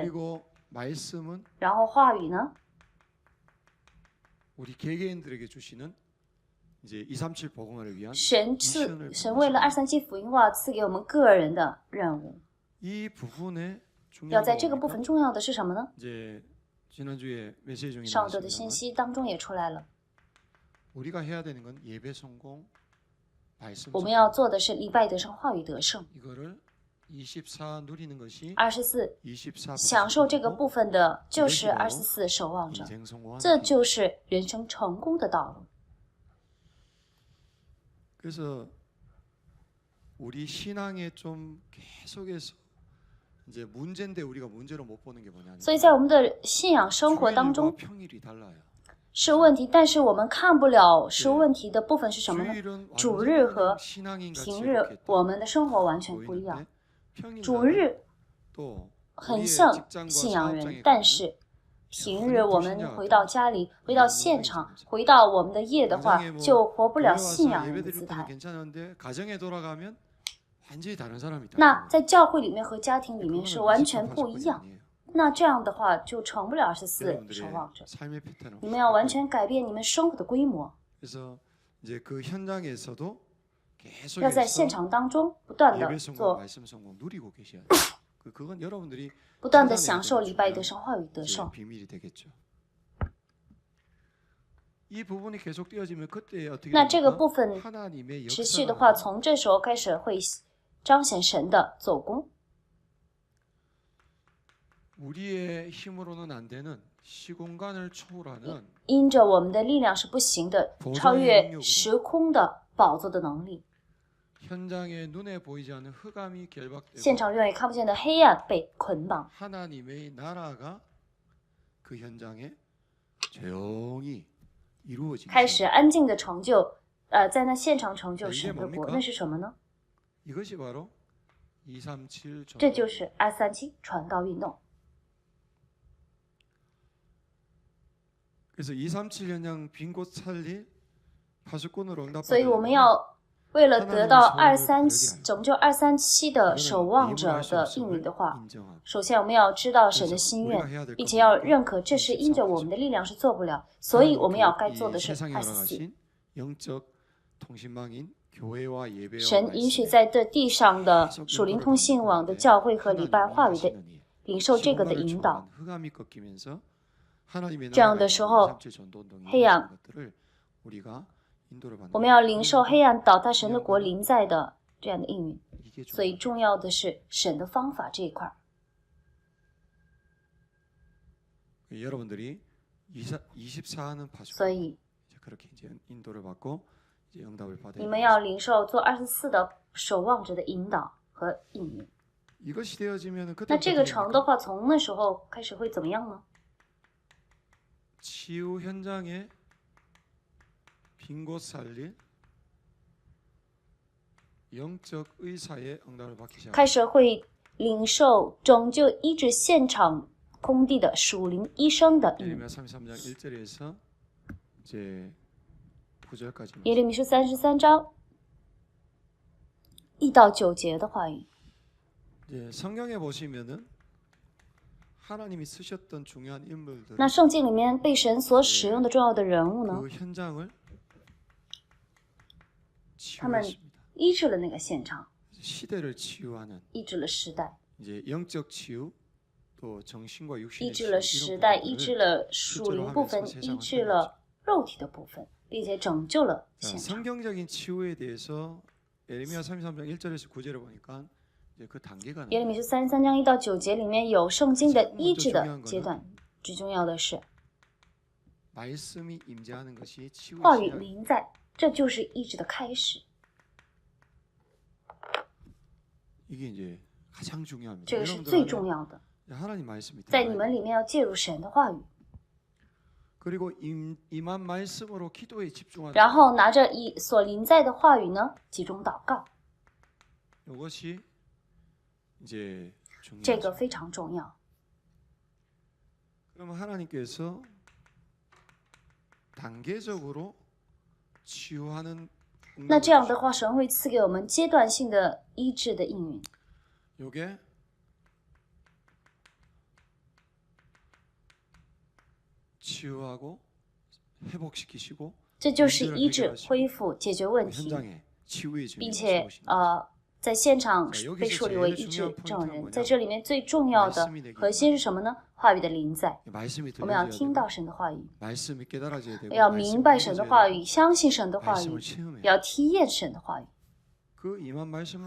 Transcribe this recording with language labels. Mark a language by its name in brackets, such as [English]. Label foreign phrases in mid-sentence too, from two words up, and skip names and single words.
[Korean] 그리고 말씀은 [Chinese] 然后话语呢， [Korean] 우리 개개인들에게 주시는 이제 237 복음화를 위한 [Chinese] 神为了237福音化赐给我们个人的任务。 [Korean] 이 부분에 [Chinese] 要 [Korean] 중요한 [Chinese] 在 [Korean] 건 [Chinese] 这个部 [Korean] 뭡니까? [Chinese] 分重要的是什么呢？ [Korean] 이제 지난주에 메시지 중에 [Chinese] 上周的信 [Korean] 나왔습니다만 [Chinese] 息当中也出来了， [Korean] 우리가 해야 되는 건 예배 성공, 말씀 [Chinese] 我们 [Korean] 성공. [Chinese] 要做的是礼拜得胜，话语得胜。 [Korean] 이거를 24 누리는 것이 [Chinese] 24 24 享受这个部分的就是这个 24守望者， [Korean] 인생 성공하는 [Chinese] 这 [Korean] 길. [Chinese] 就是人生成功的道路。 [Korean] 그래서 우리 신앙에 좀 계속해서 이제 문제인데 우리가 문제로 못 보는 게 뭐냐면 [Chinese] 所以在我们的信仰生活当 [Korean] 주일과 [Chinese] 中 [Korean] 평일이 달라요. [Chinese] 是问题，但是我们看不了是问题的部分是什么呢？ [Korean] 주일은 [Chinese] 主日 [Korean] 완전히 [Chinese] 和 [Korean] 신앙인 같이 [Chinese] 平日 [Korean] 이렇게 [Chinese] 我们的生活完全不一 [Korean] 보이는데 [Chinese] 样。 [Korean] 평일날은 [Chinese] 主日 [Korean] 또 [Chinese] 很 [Korean] 우리의 [Chinese] 像 [Korean] 직장과 [Chinese] 信仰 [Korean] 사업장에 [Chinese] 人，但 [Korean] 가면 [Chinese] 是平日我们回到家里，回到现场，回到我们的业的话 [Korean] 당장에 ，뭐 [Chinese] 就活不了 [Korean] 교회 [Chinese] 信 [Korean] 와서 [Chinese] 仰人的 [Korean] 예배 [Chinese] 姿 [Korean] 드릴 때는 [Chinese] 态。 [Korean] 괜찮은데 가정에 돌아가면 완전히 다른 사람이다. [Chinese] 那在教会里面和家庭里面 [Korean] 그거는 [Chinese] 是完 24 全不一样。 [Korean] 아니에요. [Chinese] 那这样的话就成不了24 [Korean] 여러분들의 [Chinese] 守望者。 [Korean] 삶의 패턴을 [Chinese] 你们要完全改变你们生活的规模， [Korean] 그래서 이제 그 현장에서도 [Chinese] 要在 [Korean] 계속해서 [Chinese] 现场当中不断的 [Korean] 예배 성공, [Chinese] 做， [Korean] 말씀 성공 누리고 계셔야 돼요. 그건 여러분들이 [Chinese] 不断的享受礼拜得胜，话语得 [Korean] 이제 [Chinese] 胜。 [Korean] 비밀이 되겠죠. 이 부분이 계속 되어지면 그때 어떻게 [Chinese] 那这个 [Korean] 됩니까? [Chinese] 部分 [Korean] 하나님의 [Chinese] 持续 [Korean] 역사가 [Chinese] 的话，从这时候开始会彰显神的走工。 [Korean] 우리의 힘으로는 안 되는 시공간을 초월하는 [Chinese] 因着我们的力量是不行的，超越时空的宝座的能力， [Korean] 현장에 눈에 보이지 않는 흑암이 결박되고 [Chinese] 现场永远看不见的黑暗被捆绑， [Korean] 하나님의 나라가 그 현장에 조용히 이루어지기 [Chinese] 开始 [Korean] 시작합니다. [Chinese] 安静的成就，在那现场成就神的国，那是什么呢？ [Korean] 이것이 바로 237 [Chinese] 这就是237传道运动。 [Korean] 그래서 237 현장 빈 곳 살릴 파수꾼으로 [Chinese] 所以 [Korean] 응답받으려면 [Chinese] 我们要为了得到拯救237的守望者的应允的话， [Korean] 인정하고 [Chinese] 首先我们要知道神的心愿，并且要认可这是因着我们的力量是做不了，所以我们要该做的是 [Korean] 세상에 [Chinese] 244。 [Korean] 허락하신 영적 통신망인 교회와 예배와 [Chinese] 神允许 [Korean] 말씀에 [Chinese] 在这地上的属灵通信网的教会和礼拜话语的 [Korean] 하나님이 [Chinese] 领受这个的 [Korean] 시공간을 [Chinese] 引导， [Korean] 초월한 흑암이 꺾이면서 하나님의 [Chinese] 这样的 [Korean] 나라가 [Chinese] 时候 [Korean] 237 전도운동이 [Chinese] 黑暗 [Korean] 이루어지는 것들을 우리가 인도를 받는 [Chinese] 我们要领受黑暗倒塌神的国临在的这样的应允。 [Korean] 이게 [Chinese] 所以重要的是神的方法这一块。 [Korean] 여러분들이 24하는 파수 [Chinese] 所以 [Korean] 그렇게 이제 인도를 받고 이제 응답을 받아야 [Chinese] 你们要领受做24的守望者的引导和应允。 [Korean] 이것이 되어지면 [Chinese] 那 [Korean] 그때 [Chinese] 这个成的话，从那时候开始会怎么样呢？ [Korean] 치유 현장에 빈 곳 살릴 영적 의사의 응답을 받기 시작. [Chinese] 开始会领受拯救医治现场空地的属灵医生的应允。 [Korean] 예레미야 33장 1절에서 이제 9절까지. [Chinese] 耶利米书33章1到9节的话语。 [Korean] 이제 성경에 보시면은 하나님이 쓰셨던 중요한 인물들 [Chinese] 那圣经里面被神所使用的重要的人物呢， [Korean] 그 현장을 [Chinese] 他们 [Korean] 치유했습니다. [Chinese] 医治了那个现场， [Korean] 시대를 치유하는 [Chinese] 医治了时代， [Korean] 이제 영적 치유 또 정신과 [Chinese] 医 [Korean] 육신의 [Chinese] 治了 [Korean] 치유 [Chinese] 时 [Korean] 이런 [Chinese] 代，医治 [Korean] 부분들을 [Chinese] 了属灵部分，医治了肉体的部分，并且拯救了 [Korean] 자, [Chinese] 现场。 [Korean] 성경적인 치유에 대해서 예레미야 33장 1절에서 9절에 보니까 이제 그 단계가 [Chinese] 耶利 [Korean] 나와요. [Chinese] 米书33章1到9节里面有圣经的医治的阶段，最重要的是 [Korean] 말씀이 임재하는 것이 치유의 [Chinese] 话语 [Korean] 시작. [Chinese] 临在，这就是医治的开始， [Korean] 이게 이제 가장 중요합니다. [Chinese] 这个是 [Korean] 여러분들 [Chinese] 最 [Korean] 안에 [Chinese] 重要的。 [Korean] 하나님 말씀이 [Chinese] 在 [Korean] 들어가야 [Chinese] 你们里面要介入神的话语， [Korean] 그리고 임한 말씀으로 기도에 집중하는 [Chinese] 然后拿着所临在的话语呢，集中祷告， [Korean] 이것이 이제 [Chinese] 这个 [Korean] 중요하죠. [Chinese] 非常重要。 [Korean] 그러면 하나님께서 단계적으로 치유하는 [Chinese] 那这样的话，神会赐给我们阶段性的医治的应允。 [Korean] 요게 치유하고 회복시키시고 [Chinese] 这就是医治、恢复、解决问题， [Korean] 현장에 치유의 [Chinese] 并 [Korean] 주님을 [Chinese] 且 [Korean] 세우시는 거죠. [Chinese] 在现场被树立为医治证人。在这里面最重要的核心是什么呢？话语的临在。 [Korean] 말씀이 [Chinese] 我们要 [Korean] 들려져야 [Chinese] 听 [Korean] 되고 [Chinese] 到神的话语， [Korean] 말씀이 깨달아져야 되고 [Chinese] 要明白神的话语，相信神的话 [Korean] 말씀을 [Chinese] 语， [Korean] 체험해야 [Chinese] 要体验神的话语。 [Korean] 그 임한 말씀으로